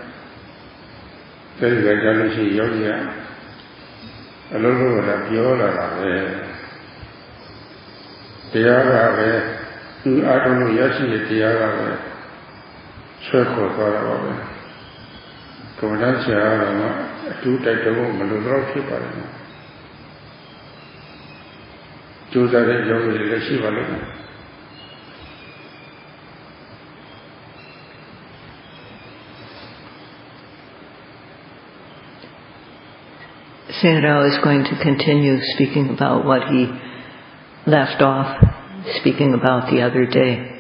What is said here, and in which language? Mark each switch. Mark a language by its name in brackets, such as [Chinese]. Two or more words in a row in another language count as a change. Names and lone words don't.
[Burmese] အဲဒီကကြလို့ရှိရင်ယောဂီကအလုံးစုံကပြောလာတာပဲတရားကပဲသူအားထုတ်လို့ရရှိတဲ့တရားကပဲဆွဲခေါ်သွားတာပါပဲကမ္မဋ္ဌာန်းဆရာကအထူးတိုက်တော့မလိုတော့ဖြစ်ပါတယ်ကျိုးစားတဲ့ယောဂီတွေလည်းရှိပါလို့ [English] Sayadaw is going to continue speaking about what he left off speaking about the other day.